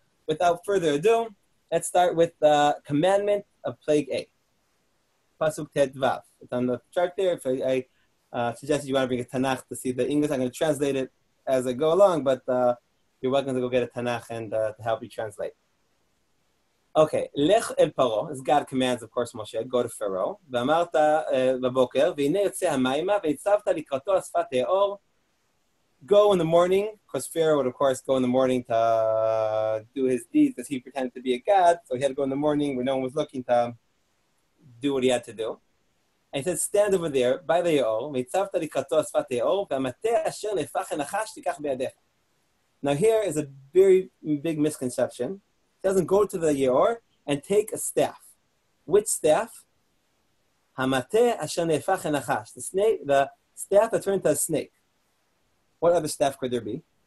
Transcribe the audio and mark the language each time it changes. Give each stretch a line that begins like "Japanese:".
English: Without further ado, let's start with the commandment of plague A. Pasuk Tet Vav. It's on the chart there. If I suggested you want to bring a Tanakh to see the English, I'm going to translate it as I go along, but you're welcome to go get a Tanakh and to help you translate. Okay, Lech el Paro, as God commands, of course, Moshe, go to Pharaoh.
Hebrew: ואמרת בבוקר, והנה יוצא המימה, והצבת לקראתו על שפת האור.
English: Go in the morning, because Pharaoh would, of course, go in the morning to do his deeds, because he pretended to be a god. So he had to go in the morning when no one was looking to do what he had to do. And he said, stand over there by the Yaor,
Hebrew: והצבת לקראתו על שפת האור, והמטה אשר נהפך לנחש תיקח בידיך.
English: Now here is a very big misconception. He doesn't go to the Yaor and take a staff. Which staff?
Hebrew: Hamateh asher nehepach lenachash.
English: The staff that turned into a snake. What other staff could there be?